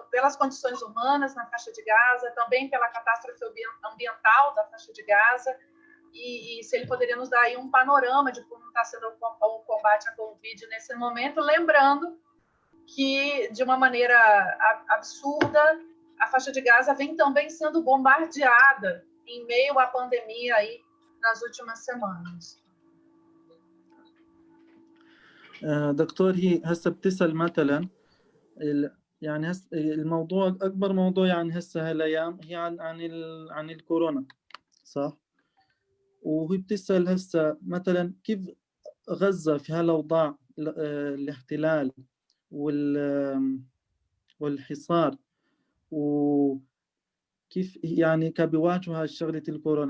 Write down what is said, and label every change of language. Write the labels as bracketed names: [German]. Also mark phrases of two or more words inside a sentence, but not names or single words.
[Portuguese] pelas condições humanas na faixa de Gaza, também pela catástrofe ambiental da faixa de Gaza, e se ele poderia nos dar aí um panorama de como está sendo o combate à Covid nesse momento, lembrando que, de uma maneira absurda, a faixa de Gaza vem também sendo bombardeada em meio à pandemia aí nas últimas semanas. [Arabic] دكتور، هي هسه بتسأل مثلا يعني الموضوع أكبر موضوع يعني هسه هالأيام هي عن الكورونا، صح؟ وهي بتسأل هسه مثلا كيف غزة في هالأوضاع الاحتلال والحصار، وكيف يعني كبيواجهوا شغلة الكورونا.